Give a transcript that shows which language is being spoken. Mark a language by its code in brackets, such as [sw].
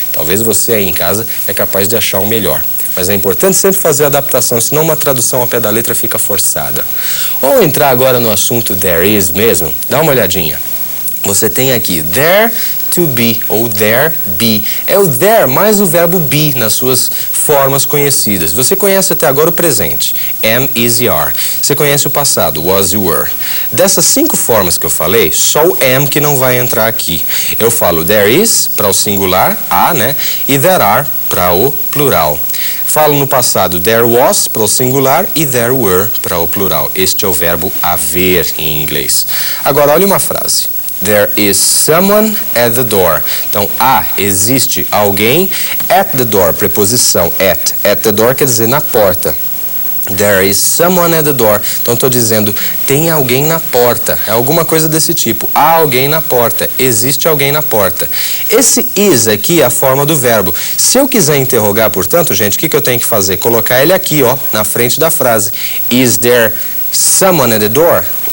[pt] Talvez você aí em casa é capaz de achar um melhor. Mas é importante sempre fazer a adaptação, senão uma tradução ao pé da letra fica forçada. Vamos entrar agora no assunto there is mesmo? Dá uma olhadinha. Você tem aqui there to be ou there be. É o there mais o verbo be nas suas formas conhecidas. Você conhece até agora o presente, am, is e are. Você conhece o passado, was e were. Dessas 5 formas que eu falei, só o am que não vai entrar aqui. Eu falo there is para o singular, a, né? E there are para o plural. Falo no passado there was para o singular e there were para o plural. Este é o verbo haver em inglês. Agora olha uma frase. [en] There is someone at the door. [pt] Então, existe alguém [en] at the door, [pt] preposição at. [en] At the door [pt] quer dizer na porta. [en] There is someone at the door. [pt] Então, estou dizendo, tem alguém na porta. É alguma coisa desse tipo. Há alguém na porta. Existe alguém na porta. Esse is aqui é a forma do verbo. Se eu quiser interrogar, portanto, gente, o que eu tenho que fazer? Colocar ele aqui, ó, na frente da frase. [en] Is there someone at the door?